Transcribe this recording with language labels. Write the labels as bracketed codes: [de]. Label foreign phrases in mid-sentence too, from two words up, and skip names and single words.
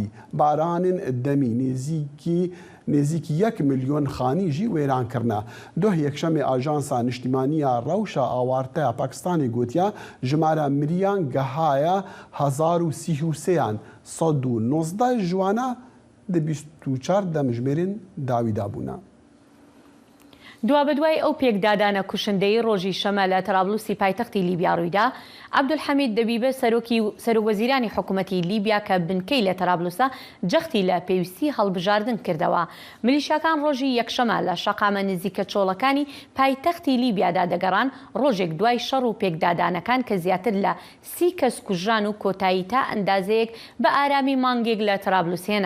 [ku] Baranên demî nêzîkî 1 milyon xanî jî wêran kirine. Doh yekşemê Ajansa Niştimaniya Rewşa Awarteya Pakistanê gotiya jimara miriyan gehaye 1033yan 119 ji wana di 24 demjimêrên dawî dabûne. [ckb] دوا بەدوای ئەو پێکدادانە کوشندەی ڕۆژی شەمە لە تەرابلوسی پایتەختی لیبیا ڕوویدا، عەبدولحەمید دەبیبە سەرۆکوەزیرانی حکوومەتی لیبیا کە بنکەی لە تەرابلوسە جەختی لە پێویستی هەڵبژاردن کردەوە. میلیشیاکان ڕۆژی یەکشەمە لە شەقامە نزیکە چۆڵەکانی پایتەختی لیبیادا دەگەڕان، ڕۆژێک دوای شەڕ و پێکدادانەکان کە زیاتر لە 30 کەس کوژران و کۆتایی تا ئەندازەیەک بە ئارامی مانگێک لە تەرابلوس هێنا.